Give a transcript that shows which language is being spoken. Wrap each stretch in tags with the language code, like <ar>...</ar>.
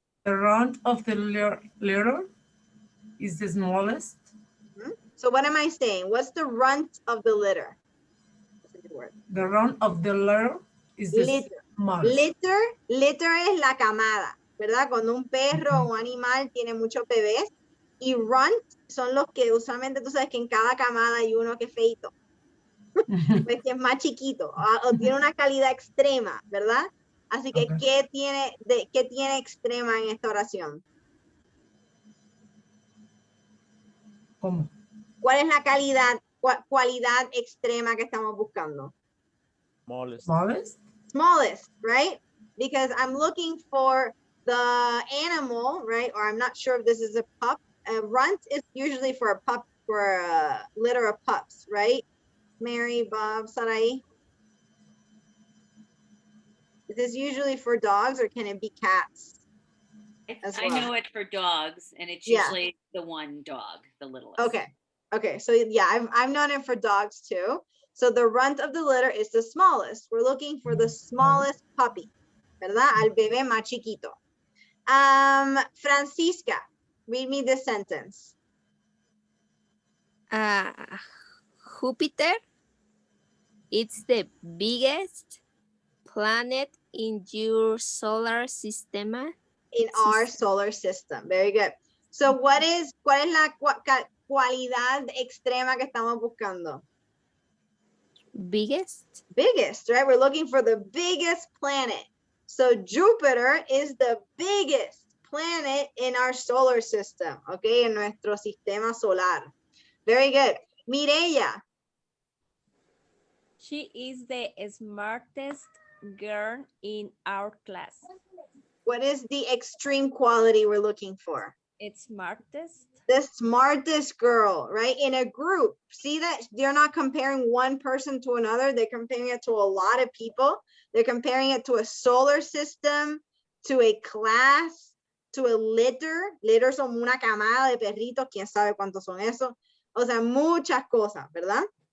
<en>The runt of the litter is the smallest. So what am I saying? What's the runt of the litter? That's a good word. The runt of the litter is the smallest.</en> <es>Litter es la camada, ¿verdad? Cuando un perro o un animal tiene muchos bebés. Y runt son los que usualmente tú sabes que en cada camada hay uno que es feito. Pues que es más chiquito o tiene una calidad extrema, ¿verdad? Así que, ¿qué tiene extrema en esta oración? ¿Cómo? ¿Cuál es la cualidad extrema que estamos buscando?</es> <en>Smallest. Smallest? Smallest, right? Because I'm looking for the animal, right? Or I'm not sure if this is a pup. A runt is usually for a pup, for a litter of pups, right? Mary, Bob, Sarai. Is this usually for dogs or can it be cats? I know it for dogs, and it's Yeah. usually the one dog, the littlest. Okay, so yeah, I've known it for dogs too. So the runt of the litter is the smallest. We're looking for the smallest puppy,</en> <es>¿verdad? Al bebé más chiquito.</es> <en>Francisca, read me this sentence. Jupiter, it's the biggest planet in your solar system. In our solar system. Very good.</en> <es>So ¿cuál es la cualidad extrema que estamos buscando?</es> <en>Biggest. Biggest, right? We're looking for the biggest planet. So Jupiter is the biggest planet in our solar system, okay?</en> <es>En nuestro sistema solar.</es> <en>Very good. Mireya. She is the smartest girl in our class. What is the extreme quality we're looking for? It's smartest. The smartest girl, right? In a group. See that they're not comparing one person to another. They're comparing it to a lot of people. They're comparing it to a solar system, to a class, to a litter.</en> <es>Litter son una camada de perritos. ¿Quién sabe cuántos son esos? O sea, muchas cosas, ¿verdad?</es>